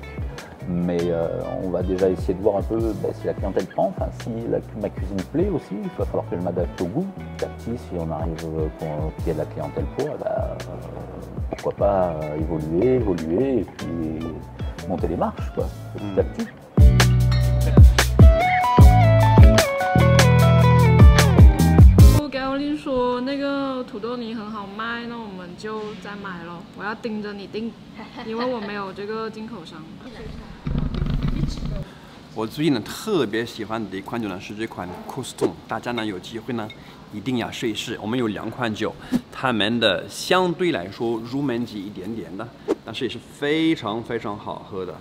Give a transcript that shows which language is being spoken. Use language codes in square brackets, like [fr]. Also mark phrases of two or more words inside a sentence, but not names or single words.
[fr] Mais on va déjà essayer de voir un peu si la clientèle prend, si ma cuisine plaît aussi, il va falloir que je m'adapte au goût. Petit à petit, si on arrive qu'il y ait de la clientèle pour, pourquoi pas évoluer et puis monter les marches, quoi, petit à petit. [zh] 高丽说那个土豆泥很好卖，那我们就再买咯。我要盯着你订，因为我没有这个进口商。我最近呢特别喜欢的一款酒呢是这款 Coston， 大家呢有机会呢一定要试一试。我们有2款酒，它们的相对来说入门级一点点的，但是也是非常非常好喝的。